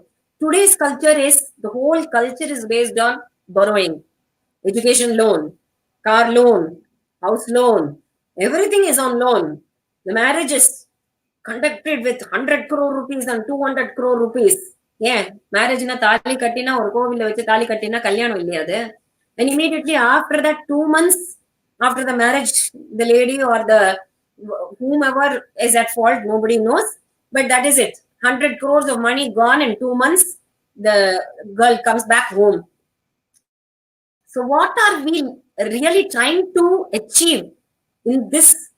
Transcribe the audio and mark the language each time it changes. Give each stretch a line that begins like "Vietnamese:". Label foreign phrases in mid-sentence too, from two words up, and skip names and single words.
English: Today's culture is the whole culture is based on borrowing, education loan, car loan, house loan. Everything is on loan. The marriage is conducted with 100 crore rupees and 200 crore rupees. Yeah, marriage in a
Tamil: தாலி கட்டினா or கோவில்ல வெச்சு தாலி கட்டினா கல்யாணம் இல்லையா அது.
English: And immediately after that 2 months after the marriage, the lady or the whomever is at fault, nobody knows. But that is it. 100 crores of money gone in 2 months. The girl comes back home. So what are we really trying to achieve in this life?